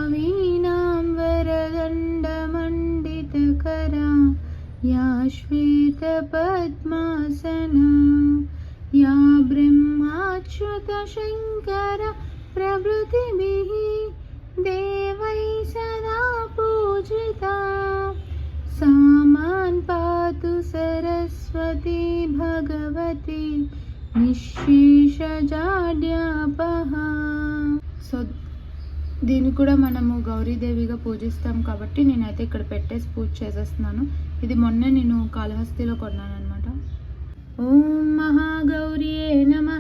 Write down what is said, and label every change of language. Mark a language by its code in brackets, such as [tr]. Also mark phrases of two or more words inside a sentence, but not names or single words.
[sa] वीणाम्बरदण्डमण्डितकरा या श्वेतपद्मासना या ब्रह्माच्युतशङ्कर प्रभृतिभिः देवैः सदा पूजिता सामान् पातु सरस्वती भगवती నిశ్శేషజాడ్యాపహ. [te] సో దీన్ని కూడా మనము గౌరీదేవిగా పూజిస్తాం కాబట్టి నేనైతే ఇక్కడ పెట్టేసి పూజ చేసేస్తున్నాను. ఇది మొన్న నేను కాళహస్తిలో కొన్నాను అనమాట. [sa] ఓం మహాగౌరియే నమః.